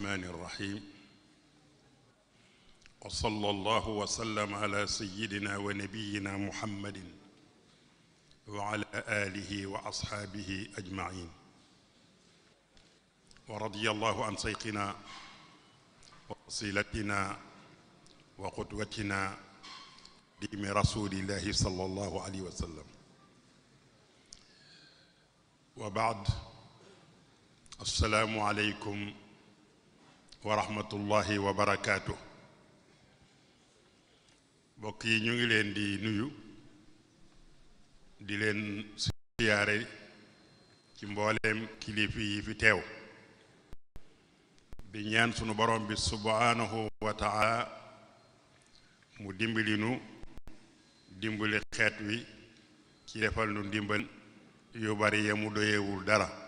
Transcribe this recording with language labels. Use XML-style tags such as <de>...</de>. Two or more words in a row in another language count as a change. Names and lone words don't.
<ar>الرحمن الرحيم وصلى الله وسلم على سيدنا ونبينا محمد وعلى آله وأصحابه أجمعين ورضي الله عن شيخنا ووسيلتنا وقدوتنا ديم رسول الله صلى الله عليه وسلم وبعد السلام عليكم ورحمة الله وبركاته</ar> <wo>mbokk yi ñu ngi leen di nuyu di leen siyaare ci mbooleem kilifa yi fi teew di ñaan sunu borom bi</wo> <ar>سبحانه وتعالى</ar> <wo>mu dimbali nu dimbali xeet wi ci defal nu ndimbal yu bari ya mu doyewul dara</wo>